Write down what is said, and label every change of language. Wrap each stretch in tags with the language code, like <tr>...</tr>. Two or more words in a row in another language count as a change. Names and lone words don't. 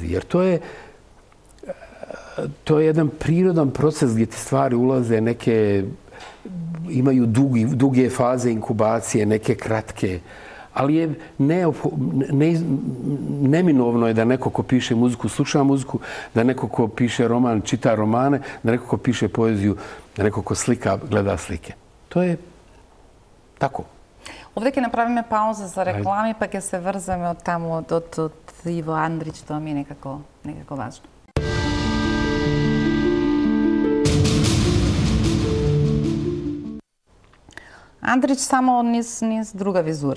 <bs>Jer to je jedan prirodan proces gdje ti stvari ulaze, neke imaju duge faze inkubacije, neke kratke. Ali je neminovno je da neko ko piše muziku, sluša muziku, da neko ko piše roman, čita romane, da neko ko piše poeziju, da neko ko slika, gleda slike. To je tako.</bs> <mk>Овде ќе направиме пауза за реклами, па ќе се врземе од таму од Иво Андрич, тоа ми е некако важно. Андрич само низ друга визура.</mk>